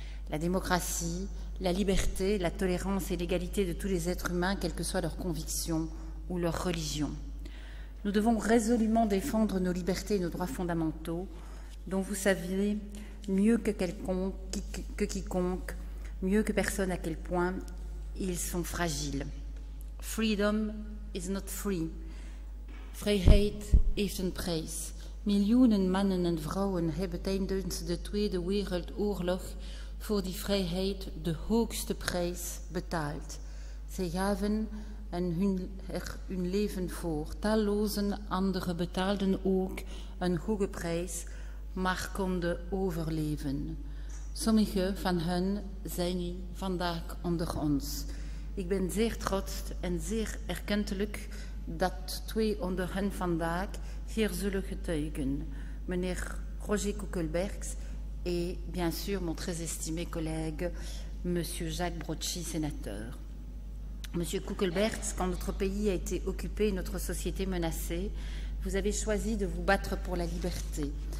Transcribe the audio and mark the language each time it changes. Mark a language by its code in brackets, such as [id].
[fr] La démocratie, la liberté, la tolérance et l'égalité de tous les êtres humains, quelles que soient leurs convictions ou leur religion. Nous devons résolument défendre nos libertés et nos droits fondamentaux, dont vous savez mieux que quiconque, mieux que personne à quel point ils sont fragiles. [en] Freedom is not free. [nl] Vrijheid heeft een prijs. Miljoenen mannen en vrouwen hebben tijdens de Tweede Wereldoorlog voor die vrijheid de hoogste prijs betaald. Zij gaven er hun leven voor. Talloze anderen betaalden ook een hoge prijs, maar konden overleven. Sommige van hen zijn vandaag onder ons. Ik ben zeer trots en zeer erkentelijk dat 2 onder hen vandaag hier zullen getuigen. [fr] Meneer Roger Kuckelbergs et bien sûr mon très estimé collègue, Monsieur Jacques Brotchi, sénateur. Monsieur Kuckelbergs, quand notre pays a été occupé et notre société menacée, vous avez choisi de vous battre pour la liberté.